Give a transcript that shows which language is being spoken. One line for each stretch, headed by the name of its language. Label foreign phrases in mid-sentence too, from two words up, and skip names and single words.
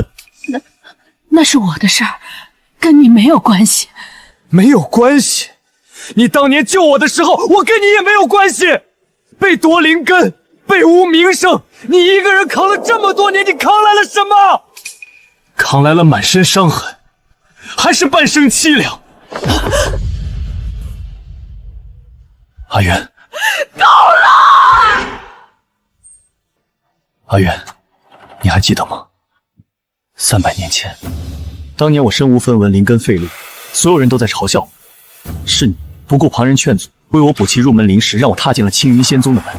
Chinese: 那是我的事儿，跟你没有关系。没有关系？你当年救我的时候，我跟你也没有关系。被夺灵根，被污名声，你一个人扛了这么多年，你扛来了什么？扛来了满身傷痕，還是半生淒涼。阿元，夠了！阿元，你還記得嗎？300年前，當年我身無分文，靈根廢立，所有人都在嘲笑我，是你不顧旁人勸阻，為我補齊入門靈石，讓我踏進了青雲仙宗的門。